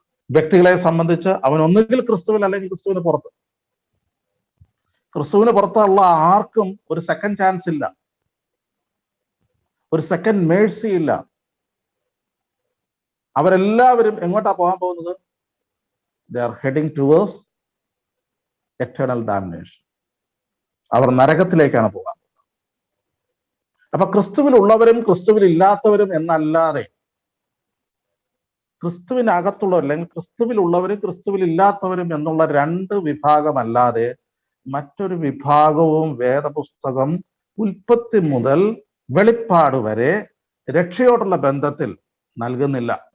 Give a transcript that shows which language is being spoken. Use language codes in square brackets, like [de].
[ml] വ്യക്തികളെ സംബന്ധിച്ച് അവൻ ഒന്നുകിൽ ക്രിസ്തുവിൽ അല്ലെങ്കിൽ ക്രിസ്തുവിന് പുറത്ത്. ക്രിസ്തുവിന് പുറത്തുള്ള ആർക്കും ഒരു സെക്കൻഡ് ചാൻസ് ഇല്ല, ഒരു സെക്കൻഡ് മേഴ്സി ഇല്ല. അവരെല്ലാവരും എങ്ങോട്ടാ പോകാൻ പോകുന്നത്? [en] They are heading towards eternal damnation. [ml] അവർ നരകത്തിലേക്കാണ് പോകാൻ. അപ്പൊ ക്രിസ്തുവിലുള്ളവരും ക്രിസ്തുവിൽ ഇല്ലാത്തവരും എന്നല്ലാതെ, ക്രിസ്തുവിനകത്തുള്ളവർ അല്ലെങ്കിൽ ക്രിസ്തുവിലുള്ളവരും ക്രിസ്തുവിൽ ഇല്ലാത്തവരും എന്നുള്ള രണ്ട് വിഭാഗമല്ലാതെ മറ്റൊരു വിഭാഗവും വേദപുസ്തകം ഉൽപ്പത്തി മുതൽ വെളിപ്പാട് വരെ രക്ഷയോടുള്ള ബന്ധത്തിൽ നൽകുന്നില്ല.